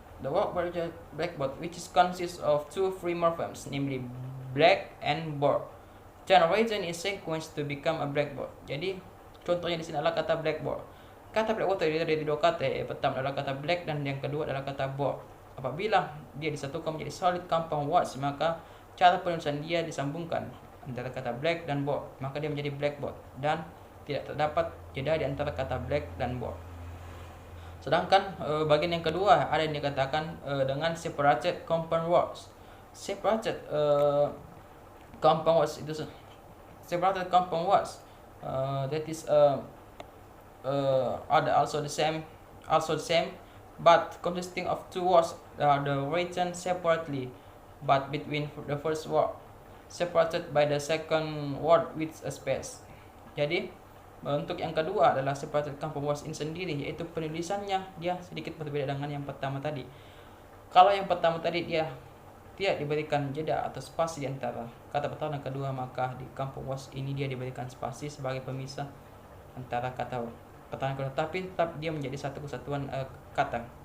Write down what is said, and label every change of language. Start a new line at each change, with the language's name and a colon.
English: The word blackboard, which is consists of two free morphemes, namely black and board, generated in sequence to become a blackboard.
Indonesian: Jadi contohnya di sini adalah kata blackboard. Kata blackboard terdiri dari dua kata. Yang pertama adalah kata black dan yang kedua adalah kata board. Apabila dia disatukan menjadi solid compound words, maka cara penulisan dia disambungkan antara kata black dan board, maka dia menjadi blackboard dan tidak terdapat jeda di antara kata black dan board. Sedangkan bagian yang kedua ada yang dikatakan dengan separated compound words.
English: Separated compound words itu separated compound words that is are also the same but consisting of two words are the written separately but between the first word separated by the second word with a space.
Indonesian: Jadi untuk yang kedua adalah separated compound words ini sendiri, yaitu penulisannya dia sedikit berbeda dengan yang pertama tadi. Kalau yang pertama tadi dia tidak diberikan jeda atau spasi di antara kata pertama dan kedua, maka di compound words ini dia diberikan spasi sebagai pemisah antara kata pertama dan kedua, tapi tetap dia menjadi satu kesatuan kata.